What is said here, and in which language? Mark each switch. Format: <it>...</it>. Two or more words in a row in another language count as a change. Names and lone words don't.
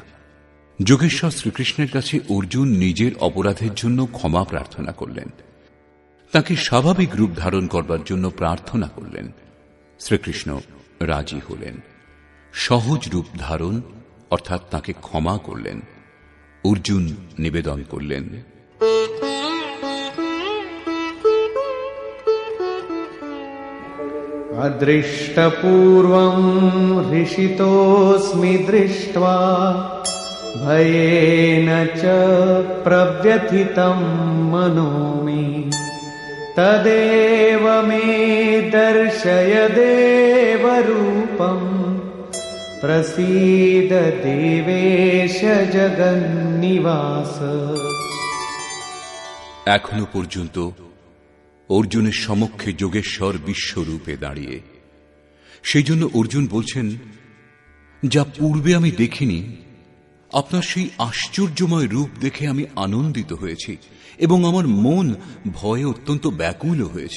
<bn>যোগেশ্বর শ্রীকৃষ্ণের কাছে অর্জুন নিজের অপরাধের জন্য ক্ষমা প্রার্থনা করলেন, তাকে স্বাভাবিক রূপ ধারণ করবার জন্য প্রার্থনা করলেন। শ্রীকৃষ্ণ রাজি হলেন। সহজ রূপ ধারণ অর্থাৎ তাকে ক্ষমা করলেন। অর্জুন নিবেদন করলেন,</bn> <sa>अदृष्टपूर्वं हृषितोऽस्मि दृष्ट्वा भयेन च प्रव्यथितं मनो मे तदेव मे दर्शय देवरूपम् प्रसीद देवेश जगन्निवास।</sa> <bn>এখনো পর্যন্ত অর্জুনের সমক্ষে যোগেশ্বর বিশ্বরূপে দাঁড়িয়ে। সেই জন্য অর্জুন বলছেন, যা পূর্বে আমি দেখিনি, আপনার সেই আশ্চর্যময় রূপ দেখে আমি আনন্দিত হয়েছি এবং আমার মন ভয়ে অত্যন্ত ব্যাকুল হয়েছে।</bn>